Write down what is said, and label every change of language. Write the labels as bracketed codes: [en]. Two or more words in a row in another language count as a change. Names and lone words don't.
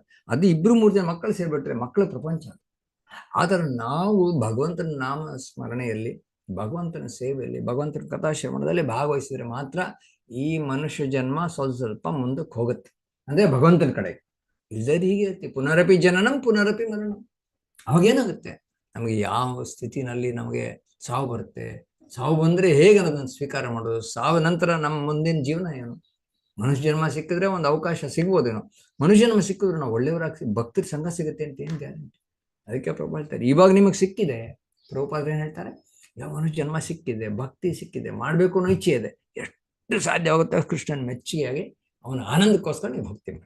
[kn] ಅದು 2-3 ಜನ ಮಕ್ಕಳು ಸೇರ್ಬಿಟ್ರೆ ಮಕ್ಕಳ ಪ್ರಪಂಚ. ಆತರ ನಾವು ಭಗವಂತನ ನಾಮ ಸ್ಮರಣೆಯಲ್ಲಿ, ಭಗವಂತನ ಸೇವೆಯಲ್ಲಿ, ಭಗವಂತನ ಕಥಾಶ್ರವಣದಲ್ಲಿ ಭಾಗವಹಿಸಿದ್ರೆ ಮಾತ್ರ ಈ ಮನುಷ್ಯ ಜನ್ಮ ಸ್ವಲ್ಪ ಮುಂದಕ್ಕೆ ಹೋಗುತ್ತೆ, ಅಂದ್ರೆ ಭಗವಂತನ ಕಡೆ. ಇಲ್ಲದೆ ಹೀಗೆ ಇರುತ್ತೆ, [sa] ಪುನರಪಿ ಜನನಂ ಪುನರಪಿ ಮರಣಂ. [kn] ಅವಾಗೇನಾಗುತ್ತೆ, ನಮಗೆ ಯಾವ ಸ್ಥಿತಿನಲ್ಲಿ ನಮಗೆ ಸಾವು ಬರುತ್ತೆ, ಸಾವು ಬಂದ್ರೆ ಹೇಗೆ ಅನ್ನೋದನ್ನು ಸ್ವೀಕಾರ ಮಾಡೋದು, ಸಾವು ನಂತರ ನಮ್ಮ ಮುಂದಿನ ಜೀವನ ಏನು. ಮನುಷ್ಯ ಜನ್ಮ ಸಿಕ್ಕಿದ್ರೆ ಒಂದು ಅವಕಾಶ ಸಿಗ್ಬೋದೇನೋ, ಮನುಷ್ಯ ಜನ್ಮ ಸಿಕ್ಕಿದ್ರೆ ನಾವು ಒಳ್ಳೆಯವರಾಗಿ ಭಕ್ತರ ಸಂಘ ಸಿಗುತ್ತೆ ಅಂತ ಏನ್ ಗ್ಯಾರಂಟಿ. ಅದಕ್ಕೆ ಪ್ರಭುಪಾದ ಹೇಳ್ತಾರೆ, ಇವಾಗ ನಿಮಗೆ ಸಿಕ್ಕಿದೆ, ಪ್ರಭುಪಾದ ಏನ್ ಹೇಳ್ತಾರೆ, ಯಾವ ಮನುಷ್ಯ ಜನ್ಮ ಸಿಕ್ಕಿದೆ, ಭಕ್ತಿ ಸಿಕ್ಕಿದೆ, ಮಾಡ್ಬೇಕು ಅನ್ನೋ ಇಚ್ಛೆ ಇದೆ, ಎಷ್ಟು ಸಾಧ್ಯವಾಗುತ್ತೆ ಕೃಷ್ಣನ ಮೆಚ್ಚುಗೆಯಾಗಿ ಅವನ ಆನಂದಕ್ಕೋಸ್ಕರ ನೀವು ಭಕ್ತಿ ಮಾಡಿ.